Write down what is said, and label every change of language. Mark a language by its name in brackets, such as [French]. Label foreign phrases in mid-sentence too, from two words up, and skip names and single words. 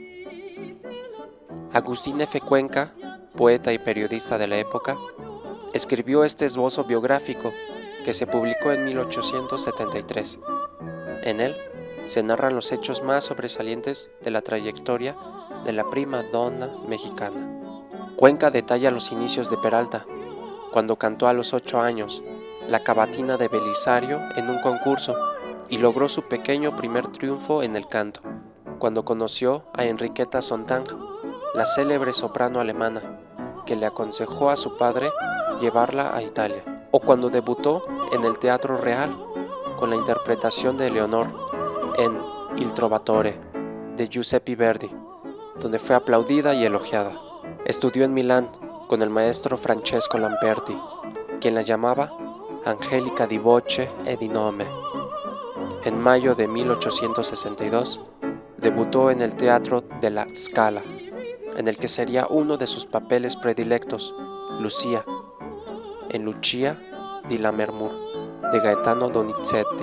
[Spanish] Agustín F. Cuenca, poeta y periodista de la época, escribió este esbozo biográfico que se publicó en 1873. En él se narran los hechos más sobresalientes de la trayectoria de la prima donna mexicana. Cuenca detalla los inicios de Peralta, cuando cantó a los 8 años la cavatina de Belisario en un concurso y logró su pequeño primer triunfo en el canto, cuando conoció a Enriqueta Sontag, la célebre soprano alemana, que le aconsejó a su padre llevarla a Italia, o cuando debutó en el Teatro Real con la interpretación de Leonor en Il Trovatore de Giuseppe Verdi, donde fue aplaudida y elogiada. Estudió en Milán con el maestro Francesco Lamperti, quien la llamaba [Italian] Angelica di voce e di nome. [Spanish] En mayo de 1862 debutó en el Teatro de la Scala, en el que sería uno de sus papeles predilectos, Lucia, en Lucia di Lammermoor, de Gaetano Donizetti.